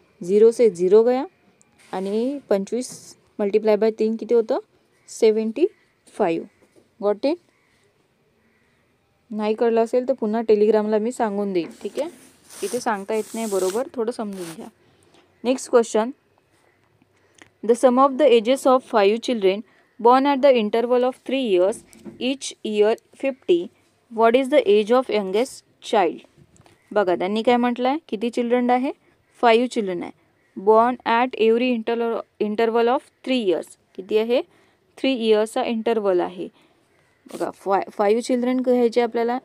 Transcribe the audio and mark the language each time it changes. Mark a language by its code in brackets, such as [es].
[mr] 0 से 0 गया आणि 25 multiply by 3 किती होतं 75. Got it. नाही कळलं असेल तर पुन्हा टेलिग्रामला मी सांगून देईन. ठीक आहे इथे सांगता येत नाही बरोबर थोडं समजून घ्या. [en] Next question. The sum of the ages of 5 children born at the interval of 3 years each year 50. What is the age of youngest child? [mr] बघा त्यांनी काय म्हटलं आहे किती चिल्ड्रन आहे 5 चिल्ड्रन आहे. [en] Born at every interval of 3 years. किती आहे? [mr] 3 इयर्सचा इंटरवल आहे. बघा 5 चिल्ड्रन घ्यायचे आपल्याला.